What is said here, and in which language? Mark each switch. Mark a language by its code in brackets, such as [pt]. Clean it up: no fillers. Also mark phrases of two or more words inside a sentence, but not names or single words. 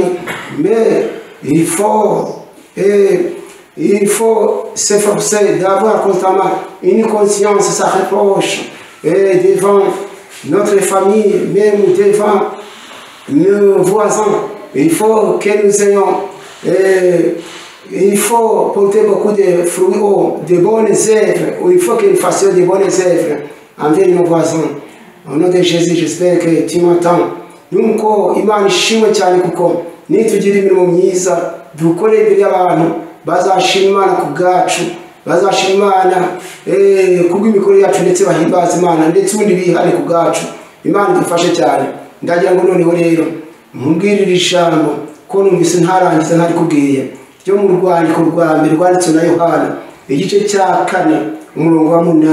[fr] Mais il faut s'efforcer d'avoir constamment une conscience sans reproche devant notre famille, même devant nos voisins. Il faut que nous ayons, il faut porter beaucoup de fruits, de bonnes œuvres. Il faut que nous fassions de bonnes œuvres envers nos voisins. Au nom de Jésus, j'espère que tu m'entends. [rw] Nuko Imana ishimwe cyane kuko nitugira imirimo myiza dukore imbere y'abantu bazashima Imana ku bwacu, bazashima Imana kubw'imikorere yacu ndetse bahimbaza Imana ndetse ubundi bihane ku bwacu. Imana idufashe cyane. Ndagira ngo noneho rero mubwirire ijambo ko numvise ntarangiza ntari kubwiye ryo mu rwandiko rwa mbere rwanditswe na Yohana igice cya 4 umurongo wa 8.